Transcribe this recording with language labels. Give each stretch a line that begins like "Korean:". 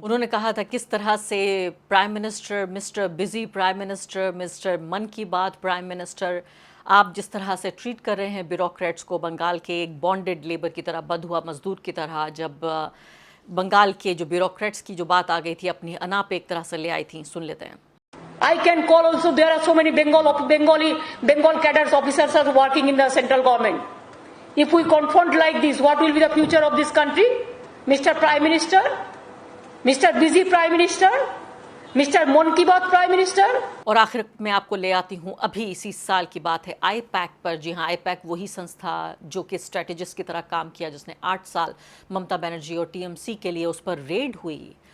Hindi: उन्होंने कहा था किस तरह से prime minister,
English: mister busy prime minister,
Hindi: mister मन की बात प्राइम मिनिस्टर, आप जिस तरह से ट्रीट कर रहे हैं ब्यूरोक्रेट्स को बंगाल के एक बॉन्डेड लेबर की तरह, बंधुआ मजदूर की तरह। जब बंगाल के जो ब्यूरोक्रेट्स की जो बात आ गई थी, अपनी अनाप एक तरह से ले आई थी। सुन लेते हैं।
English: I can call also, there are so many Bengal cadres officers are working in the central government. If we confront like this, what will be the future of this country? Mr. Prime Minister, Mr. Busy Prime Minister, Mr.
Hindi: मन की बात prime minister. और आखिर में आपको ले आती हूँ अभी इसी साल की बात है, आईपैक पर। जी हाँ, आईपैक वही संस्था जो कि स्ट्रेटेजिस्ट की तरह काम किया, जिसने 8 साल ममता बनर्जी और टीएमसी के लिए उस पर रेड हुई।